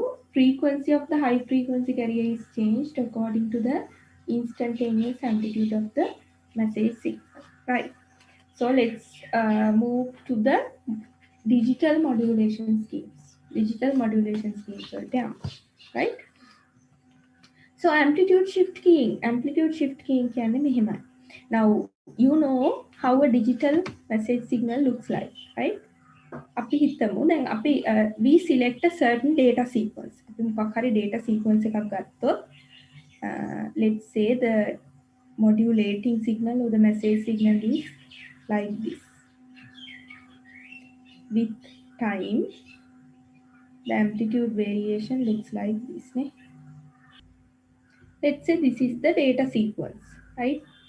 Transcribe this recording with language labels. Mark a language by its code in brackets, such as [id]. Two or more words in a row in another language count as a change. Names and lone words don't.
[en] Frequency of the high frequency carrier is changed according to the instantaneous amplitude of the message signal, right? So let's move to the digital modulation schemes. Digital modulation schemes, right? So amplitude shift keying [si] කියන්නේ මෙහෙමයි. [en] Now you know how a digital message signal looks like, right? [si] අපි හිතමු දැන් අපි [en] we select a certain data sequence. [si] අපි මොකක් හරි data sequence එකක් ගත්තොත් [en] let's say the modulating signal or the message signal is like this. With time the amplitude variation looks like this, né? Let's say this is the data sequence, right?